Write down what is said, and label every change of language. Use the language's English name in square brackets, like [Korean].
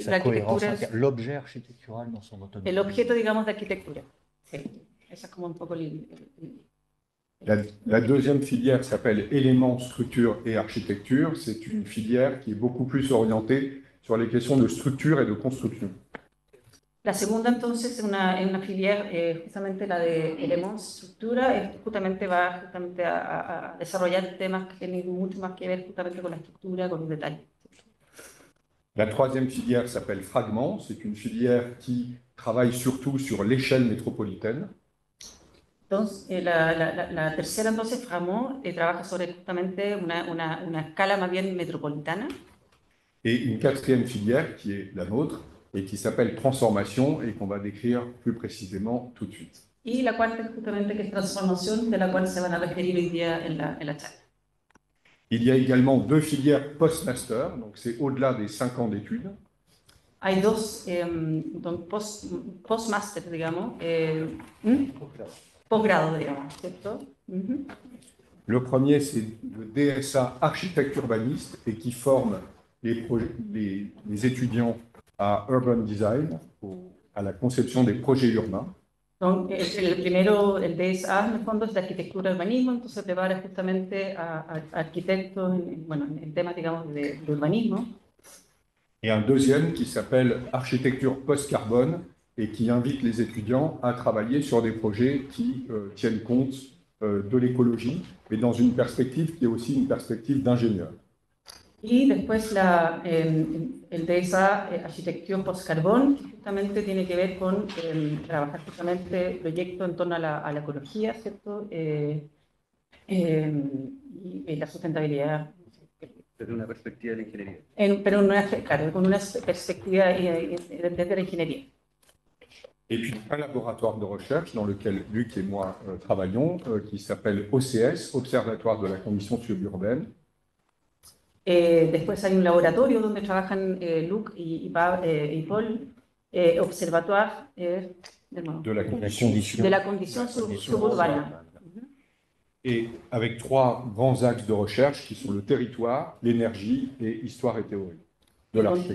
[French] sa cohérence interne, l'objet architectural dans son autonomie. [Spanish] El objeto, digamos, de arquitectura. Sí, esa es como un poco [French] La deuxième filière s'appelle éléments, structure et architecture. C'est une filière qui est beaucoup plus orientée sur les questions de structure et de construction. [Spanish] La segunda, entonces, es una filière, justamente la de elementos, estructura, justamente va justamente a desarrollar temas que tienen mucho más que ver justamente con la estructura, con los detalles. [French] La troisième filière s'appelle fragments. C'est une filière qui travaille surtout sur l'échelle métropolitaine. [Spanish] Entonces, la tercera, entonces, fragments, trabaja sobre justamente una escala más bien metropolitana. [French] Et une quatrième filière qui est la nôtre et qui s'appelle transformation et qu'on va décrire plus précisément tout de suite. [Spanish] Y la cuarta, justamente, que es transformación, de la cual se van a referir hoy día en la charla. [French] Il y a également 2 filières post-master, donc c'est au-delà des 5 ans d'études. [Spanish] Hay 2 post-master, digamos, posgrado, digamos, ¿cierto? [French] Le premier, c'est le DSA architecte urbaniste et qui forme les étudiants à urban design, à la conception des projets urbains. [Spanish] Donc, el primero, el DSA, en el fondo, es de arquitectura y urbanismo, entonces se prepara justamente a arquitectos en temas, digamos, de urbanismo. [French] Et un deuxième qui s'appelle architecture post-carbone et qui invite les étudiants à travailler sur des projets qui tiennent compte de l'écologie, mais dans une perspective qui est aussi une perspective d'ingénieur. [Spanish] Y después el DSA Arquitectura Post-Carbón, que justamente tiene que ver con trabajar justamente proyectos en torno a la ecología, ¿cierto? Y la sustentabilidad. Desde una perspectiva de ingeniería. Claro, con una perspectiva desde la ingeniería. [French] Et puis un laboratoire de recherche dans lequel Luc et moi travaillons, qui s'appelle OCS, Observatoire de la Condition Suburbaine. [Spanish] Después hay un laboratorio donde trabajan Luc y Paul, Observatoire de la condition suburbana. [French] Et avec 3 grands axes de recherche qui sont le territoire, l'énergie et histoire et théorie de l'architecture.